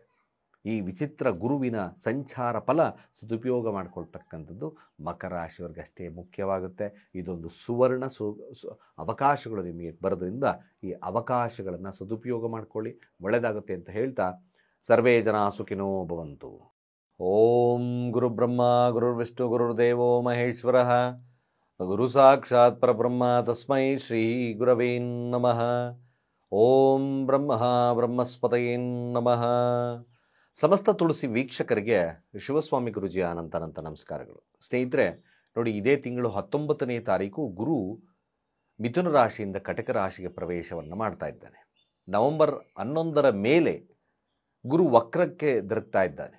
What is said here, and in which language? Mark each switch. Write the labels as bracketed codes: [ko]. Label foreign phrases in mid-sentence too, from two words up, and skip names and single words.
[kn] ಈ ವಿಚಿತ್ರ ಗುರುವಿನ ಸಂಚಾರ ಫಲ ಸದುಪಯೋಗ ಮಾಡಿಕೊಳ್ತಕ್ಕಂಥದ್ದು ಮಕರ ರಾಶಿಯವರಿಗೆ ಅಷ್ಟೇ ಮುಖ್ಯವಾಗುತ್ತೆ. ಇದೊಂದು ಸುವರ್ಣ ಅವಕಾಶಗಳು ನಿಮಗೆ ಬರೋದ್ರಿಂದ ಈ ಅವಕಾಶಗಳನ್ನು ಸದುಪಯೋಗ ಮಾಡಿಕೊಳ್ಳಿ, ಒಳ್ಳೆಯದಾಗುತ್ತೆ ಅಂತ ಹೇಳ್ತಾ [sa] ಸರ್ವೇ ಜನ ಸುಖಿನೋ ಭವಂತು. ಓಂ ಗುರುಬ್ರಹ್ಮ ಗುರುರ್ವಿಷ್ಣು ಗುರುರ್ದೇವೋ ಮಹೇಶ್ವರ ಗುರು ಸಾಕ್ಷಾತ್ ಪರಬ್ರಹ್ಮ ತಸ್ಮೈ ಶ್ರೀ ಗುರವೇ ನಮಃ. ಓಂ ಬ್ರಹ್ಮ ಬ್ರಹ್ಮಸ್ಪತಯೇ ನಮಃ. [kn] ಸಮಸ್ತ ತುಳಸಿ ವೀಕ್ಷಕರಿಗೆ ಶಿವಸ್ವಾಮಿ ಗುರುಜಿಯ ಅನಂತ ನಮಸ್ಕಾರಗಳು. ಸ್ನೇಹಿತರೆ ನೋಡಿ, ಇದೇ ತಿಂಗಳು 19ನೇ ತಾರೀಕು ಗುರು ಮಿಥುನ ರಾಶಿಯಿಂದ ಕಟಕ ರಾಶಿಗೆ ಪ್ರವೇಶವನ್ನು ಮಾಡ್ತಾ ಇದ್ದಾನೆ. ನವೆಂಬರ್ 11ರ ಮೇಲೆ ಗುರು ವಕ್ರಕ್ಕೆ ತಿರುಗ್ತಾ ಇದ್ದಾನೆ.